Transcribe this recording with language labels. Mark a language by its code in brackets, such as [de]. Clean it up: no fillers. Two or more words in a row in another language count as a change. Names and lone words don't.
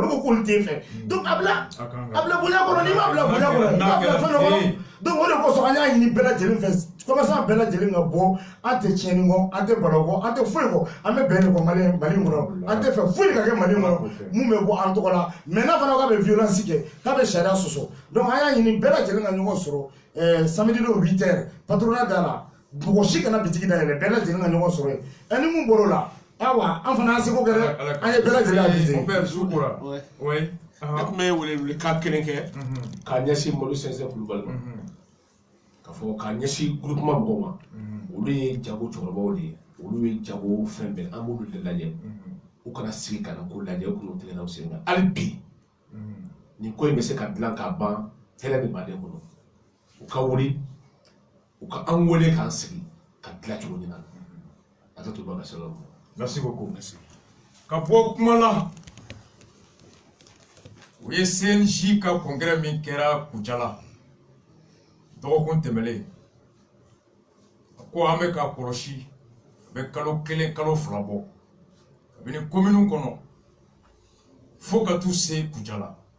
[bm] olu ko k'olu t'e fɛ donc a bila bonya kɔnɔ n'i m'a bila bonya kɔnɔ i b'a bila fɛn dɔ kɔnɔ donc o de kosɔn an y'a ɲini bɛɛ lajɛlen fɛ commerçant bɛɛ lajɛlen ka bɔ an tɛ tiɲɛni kɔ an tɛ balo kɔ an tɛ foyi kɔ an bɛ bɛn de kɔ Mali kɔnɔ an tɛ fɛ foyi ka kɛ Mali kɔnɔ mun bɛ bɔ an tɔgɔ la mais n'a fana k'a bɛ violence kɛ k'a bɛ sariya sɔsɔ donc an y'a ɲini bɛɛ lajɛlen ka ɲɔgɔn sɔrɔ samedi don 8 heures patronat da la mɔgɔ si kana bitigi dayɛlɛ bɛɛ lajɛlen ka ɲɔgɔn sɔrɔ yen ni mun bɔr'o la awa an fana an seko kɛ dɛ an ye bɛɛ lajɛlen avisé [fr] mon père Soukora oui [bm] ne tun bɛ welewelekan kelen kɛ k'a ɲɛsin Molu Sɛnsɛn Kulubali ma k'a fɔ k'a ɲɛsin groupement mɔgɔw ma olu ye jago cɛkɔrɔbaw de ye olu ye jago fɛn bɛɛ an b'olu de lajɛ u kana sigi ka na ko lajɛ u kana tigɛ n'aw sen kan hali bi nin ko in bɛ se ka dilan k'a ban hɛrɛ bɛ baden kɔnɔ u ka wuli u ka an wele k'an sigi ka dilan cogo ɲina a tɛ to ba ka se yɔrɔ ma. [fr] Merci beaucoup. [bm] Ka bɔ kuma la o ye CNJ ka congrès min kɛra Kucala dɔgɔkun tɛmɛlen ko an bɛ ka kɔlɔsi a bɛ kalo 1 kalo 2 bɔ kabini commune kɔnɔ fo ka t'u se Kucala